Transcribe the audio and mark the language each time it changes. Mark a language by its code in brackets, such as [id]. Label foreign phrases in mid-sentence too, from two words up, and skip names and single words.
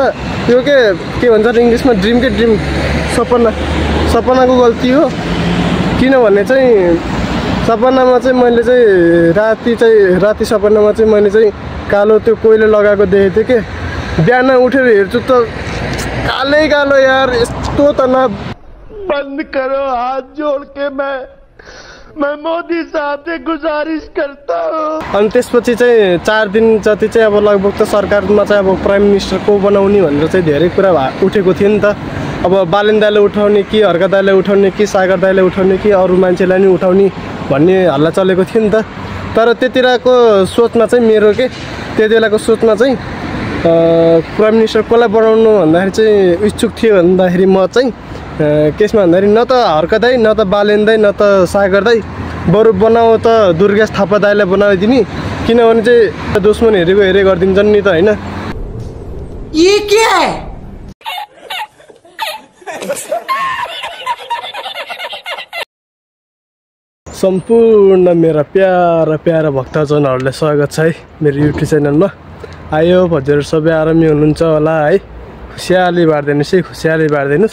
[ne] त्यो के भन्छ इङ्ग्लिसमा ड्रिम के ड्रिम, सपनाको गल्ती हो। किनभने चाहिँ सपनामा चाहिँ मैले चाहिँ राति सपनामा चाहिँ मैले चाहिँ कालो त्यो कोइलो लगाएको देखेको थिएँ कि बिहान उठेर हेर्छु त कालै कालो यार। यस्तो त न [hi] बंद करो हाथ जोड़ के मैं मोदी साहब से गुजारिश करता हूँ। [ne] अनि त्यसपछि चाहिँ 4 दिन जति चाहिँ अब लगभग त सरकारमा चाहिँ अब [en] prime minister [ne] को बनाउने भनेर चाहिँ धेरै कुरा उठेको थियो नि त। अब बालेन दाइले उठाउने कि हर्का दाइले उठाउने कि सागर दाइले उठाउने कि अरू मान्छेलाई नि उठाउने भन्ने हल्ला चलेको थियो नि त। तर त्यतिराको सोचमा चाहिँ मेरो के त्यति बेलाको सोचमा चाहिँ [en] prime minister [ne] कसलाई बनाउनु भन्दाखेरि चाहिँ इच्छुक थियो भन्दाखेरि म चाहिँ केसमा भन्दाखेरि न त हर्का दाइ, न त बालेन दाइ, न त सागर दाइ, बरु बनाऊ त दुर्गेश थापा दाइलाई बनाइदिने। किनभने चाहिँ दुश्मन हेरेको हेरे गरिदिन्छन् नि त होइन। [hi] ये क्या है? [ne] सम्पूर्ण मेरा प्यारा भक्तजनहरूलाई स्वागत छ है मेरो युट्युब च्यानलमा। आयो हजुर सबै आरामै हुनुहुन्छ होला है। खुसियाली बाँड्दिनुहोस् है, खुसियाली बाँड्दिनुहोस्।